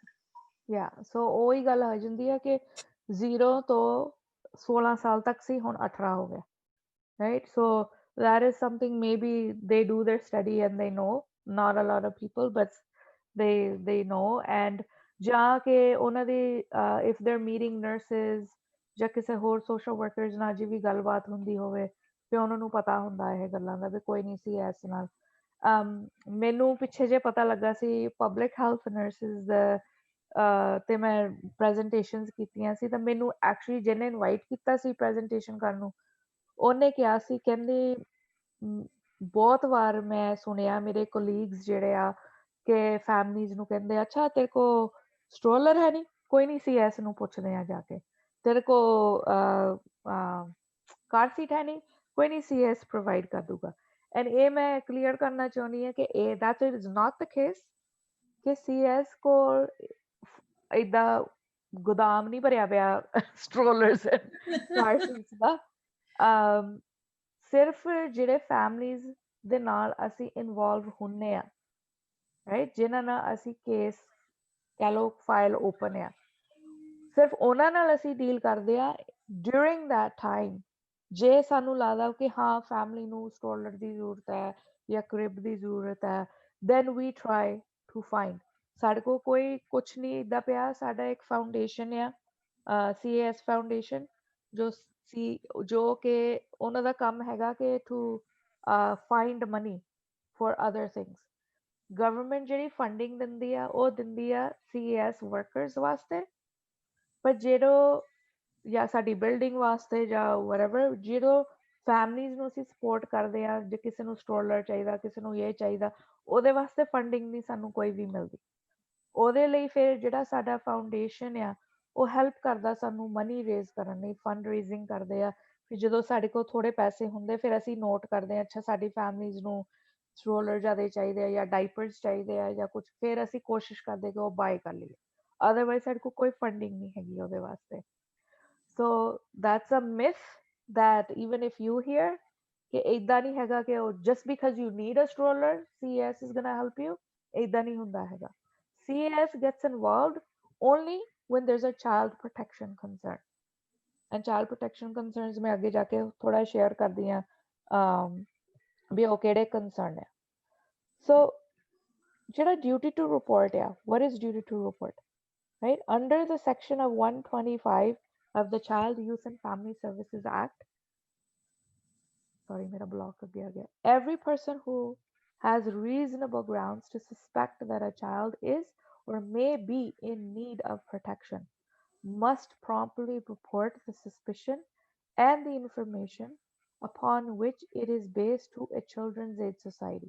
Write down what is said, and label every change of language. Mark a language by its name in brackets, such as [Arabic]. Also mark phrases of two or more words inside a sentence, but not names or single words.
[Punjabi] या सो ਉਹੀ ਗੱਲ ਹੋ ਜਾਂਦੀ ਹੈ ਕਿ 0 ਤੋਂ 16 ਸਾਲ ਤੱਕ ਸੀ, ਹੁਣ 18 ਹੋ ਗਿਆ, [English] right? So that is something maybe they do their study and they know, not a lot of people, but they know. [Punjabi] And ਜਾਂ ਕਿ ਉਹਨਾਂ ਦੀ [English] if they're meeting nurses [Punjabi] ਜਾਂ ਕਿਸੇ ਹੋਰ [English] social workers [Punjabi] ਨਾਲ ਜੀ ਵੀ ਗੱਲਬਾਤ ਹੁੰਦੀ ਹੋਵੇ ਤੇ ਉਹਨਾਂ ਨੂੰ ਪਤਾ ਹੁੰਦਾ ਇਹ ਗੱਲਾਂ ਦਾ ਵੀ ਕੋਈ ਨਹੀਂ ਸੀ ਇਸ ਨਾਲ. ਮੈਨੂੰ ਪਿੱਛੇ ਜੇ ਪਤਾ ਲੱਗਾ ਸੀ [English] public health nurses [Punjabi] ਦਾ, ਤੇ ਮੈਂ ਪ੍ਰੈਜੈਂਟੇਸ਼ਨਸ ਕੀਤੀਆਂ ਸੀ, ਤਾਂ ਮੈਨੂੰ ਐਕਚੁਅਲੀ ਜਿਹਨੇ ਇਨਵਾਈਟ ਕੀਤਾ ਸੀ ਪ੍ਰੈਜੈਂਟੇਸ਼ਨ ਕਰਨ ਨੂੰ, ਉਹਨੇ ਕਿਹਾ ਸੀ, ਕਹਿੰਦੇ ਬਹੁਤ ਵਾਰ ਮੈਂ ਸੁਣਿਆ ਮੇਰੇ ਕੋਲੀਗਸ ਜਿਹੜੇ ਆ ਕਿ ਫੈਮਲੀਜ਼ ਨੂੰ ਕਹਿੰਦੇ [Hindi] अच्छा तेरे को स्ट्रोलर है नहीं, [Punjabi] ਕੋਈ ਨਹੀਂ CS ਨੂੰ ਪੁੱਛਦੇ ਆ ਜਾ ਕੇ, [Hindi] तेरे को कार सीट है नहीं, [Punjabi] ਕੋਈ ਨਹੀਂ [Hindi] CS प्रोवाइड कर दूगा. [Punjabi] ਐਂਡ ਇਹ ਮੈਂ ਕਲੀਅਰ ਕਰਨਾ ਚਾਹੁੰਦੀ ਹਾਂ ਕਿ ਇਹ [English] that is not the case, [Punjabi] ਕਿ CS ਕੋਲ ਏਦਾਂ ਗੋਦਾਮ ਨਹੀਂ ਭਰਿਆ ਪਿਆ [English] strollers car seats [Punjabi] ਦਾ. ਸਿਰਫ ਜਿਹੜੇ ਫੈਮਲੀਜ਼ ਦੇ ਨਾਲ ਅਸੀਂ ਇਨਵੋਲਵ ਹੁੰਨੇ ਆ, ਰਾਈਟ, ਜਿਨ੍ਹਾਂ ਨਾਲ ਅਸੀਂ ਕੇਸ ਕਹਿ ਲਓ [English] file open [Punjabi] ਆ, ਸਿਰਫ ਉਹਨਾਂ ਨਾਲ ਅਸੀਂ ਡੀਲ ਕਰਦੇ ਆ [English] during that time. [Punjabi] ਜੇ ਸਾਨੂੰ ਲੱਗਦਾ ਕਿ ਹਾਂ ਫੈਮਲੀ ਨੂੰ ਸਟਰੋਲਰ ਦੀ ਜ਼ਰੂਰਤ ਹੈ ਜਾਂ ਕ੍ਰਿਬ ਦੀ ਜ਼ਰੂਰਤ ਹੈ, [English] then we try to find. [Punjabi] ਸਾਡੇ ਕੋਲ ਕੋਈ ਕੁਛ ਨਹੀਂ ਇੱਦਾਂ ਪਿਆ, ਸਾਡਾ ਇੱਕ ਫਾਊਂਡੇਸ਼ਨ ਆ CAS ਫਾਊਂਡੇਸ਼ਨ, ਜੋ ਕਿ ਉਹਨਾਂ ਦਾ ਕੰਮ ਹੈਗਾ ਕਿ [English] to find money for other things. [Punjabi] ਗਵਰਨਮੈਂਟ ਜਿਹੜੀ ਫੰਡਿੰਗ ਦਿੰਦੀ ਆ ਉਹ ਦਿੰਦੀ ਆ CAS ਵਰਕਰਸ ਵਾਸਤੇ, ਪਰ ਜਦੋਂ ਜਾਂ ਸਾਡੀ ਬਿਲਡਿੰਗ ਵਾਸਤੇ ਜਾਂ whatever, ਜਦੋਂ ਫੈਮਲੀਜ਼ ਨੂੰ ਅਸੀਂ ਸਪੋਰਟ ਕਰਦੇ ਆ, ਜੇ ਕਿਸੇ ਨੂੰ ਸਟਰੋਲਰ ਚਾਹੀਦਾ, ਕਿਸੇ ਨੂੰ ਇਹ ਚਾਹੀਦਾ, ਉਹਦੇ ਵਾਸਤੇ ਫੰਡਿੰਗ ਨਹੀਂ ਸਾਨੂੰ ਕੋਈ ਵੀ ਮਿਲਦੀ। ਉਹਦੇ ਲਈ ਫਿਰ ਜਿਹੜਾ ਸਾਡਾ ਫਾਊਂਡੇਸ਼ਨ ਆ ਉਹ ਹੈਲਪ ਕਰਦਾ ਸਾਨੂੰ [English] money raise [Punjabi] ਕਰਨ ਲਈ, [English] fund raising [Punjabi] ਕਰਦੇ ਆ। ਫਿਰ ਜਦੋਂ ਸਾਡੇ ਕੋਲ ਥੋੜੇ ਪੈਸੇ ਹੁੰਦੇ ਫਿਰ ਅਸੀਂ ਨੋਟ ਕਰਦੇ ਆ, ਅੱਛਾ ਸਾਡੀ ਫੈਮਲੀਜ਼ ਨੂੰ ਸਟਰੋਲਰ ਜ਼ਿਆਦਾ ਚਾਹੀਦੇ ਆ ਜਾਂ ਡਾਈਪਰਸ ਚਾਹੀਦੇ ਆ ਜਾਂ ਕੁਝ, ਫਿਰ ਅਸੀਂ ਕੋਸ਼ਿਸ਼ ਕਰਦੇ ਕਿ ਉਹ ਬਾਏ ਕਰ ਲਈਏ। ਅਦਰਵਾਈਜ਼ ਸਾਡੇ ਕੋਲ ਕੋਈ ਫੰਡਿੰਗ ਨਹੀਂ ਹੈਗੀ ਉਹਦੇ ਵਾਸਤੇ। [English] so that's a myth that even if you hear [Punjabi] ਕਿ ਏਦਾਂ ਨਹੀਂ ਹੈਗਾ ਕਿ ਉਹ [English] just because you need a stroller CAS is gonna help you, [Punjabi] ਏਦਾਂ ਨਹੀਂ ਹੁੰਦਾ ਹੈਗਾ। [English] CAS gets involved only when there's a child protection concern, and child protection concerns [Punjabi] ਮੈਂ ਅੱਗੇ ਜਾ ਕੇ ਥੋੜਾ ਸ਼ੇਅਰ ਕਰਦੀ ਹਾਂ ਵੀ ਉਹ ਕਿਹੜੇ concern ਹੈ। [English] So ਜਿਹੜਾ duty to report ਆ, what is duty to report, right? Under the section of 125 of the Child, Youth and Family Services Act, sorry, [Punjabi] ਮੇਰਾ ਬਲਾਕ ਆ ਗਿਆ. [English] Every person who has reasonable grounds to suspect that a child is or may be in need of protection must promptly report the suspicion and the information upon which it is based to a Children's Aid Society.